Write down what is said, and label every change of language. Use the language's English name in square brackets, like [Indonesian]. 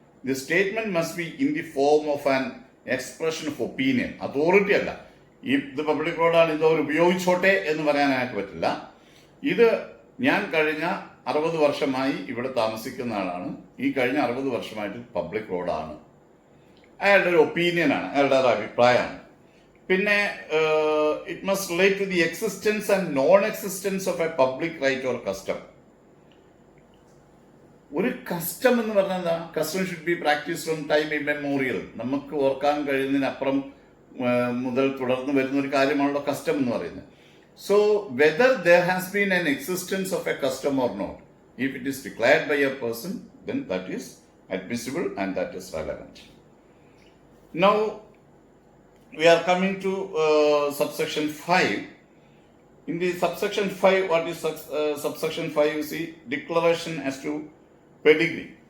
[English] The statement must be in the form of an expression of opinion. Authority അല്ല. [Malayalam] ഇത് public റോഡാണ്, ഇത് അവർ ഉപയോഗിച്ചോട്ടെ എന്ന് പറയാനായിട്ട് പറ്റില്ല. ഇത് ഞാൻ കഴിഞ്ഞ 60 വർഷമായി ഇവിടെ താമസിക്കുന്ന ആളാണ്. ഈ കഴിഞ്ഞ 60 വർഷമായിട്ട് പബ്ലിക് റോഡാണ്. അയാളുടെ ഒരു ഒപ്പീനിയനാണ്, അയാളുടെ ഒരു അഭിപ്രായമാണ്. [English] പിന്നെ it must relate to the existence and non existence of a public right or custom. [Malayalam] ഒരു കസ്റ്റം എന്ന് പറഞ്ഞാൽ എന്താ? [English] Custom should be practice from time immemorial. [Malayalam] നമുക്ക് ഓർക്കാൻ കഴിയുന്നതിനപ്പുറം മുതൽ തുടർന്ന് വരുന്ന ഒരു കാര്യമാണല്ലോ കസ്റ്റം എന്ന് പറയുന്നത്. [English] So whether there has been an existence of a custom or not, if it is declared by a person, then that is admissible and that is relevant. Now we are coming to subsection 5. In the subsection 5, what is subsection 5? You see, declaration as to pedigree.